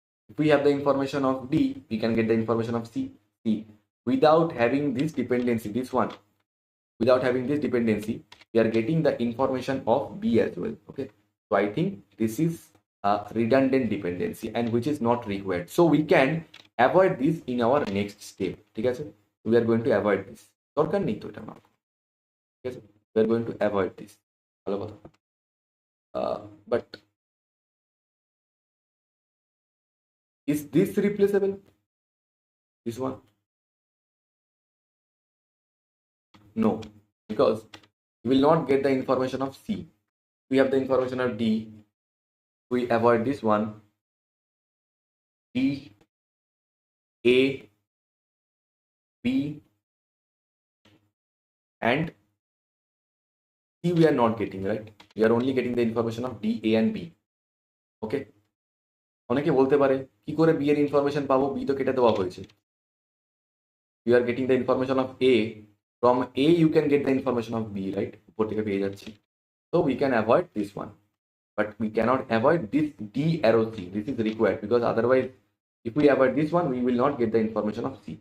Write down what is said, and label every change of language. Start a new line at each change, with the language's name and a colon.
English: If we have the information of D, we can get the information of C. Without having this dependency, this one, without having this dependency, we are getting the information of B as well. Okay, so I think this is a redundant dependency and which is not required. So we can avoid this in our next step.
Bangla: ঠিক আছে,
English: we are going to avoid this.
Bangla: দরকার নেই তো এটা না, ঠিক আছে,
English: we are going to avoid this.
Bangla: ভালো কথা।
English: But is this replaceable? This one? No, because we will not get the information of C. We have the information of D. We avoid this one. D, A, B, and C we are not getting, right? We are only getting the information of D, A, and B. Okay.
Bangla: অনেকে বলতে পারে কি করে B এর information পাবো, B তো কেটে দেওয়া হয়েছে।
English: You are getting the information of A. From A you can get the information of B, right?
Bangla: উপর থেকে পেয়ে যাচ্ছি।
English: So we can avoid this one, but we cannot avoid this D arrow C. This is required because otherwise, if we avoid this one, we will not get the information of C.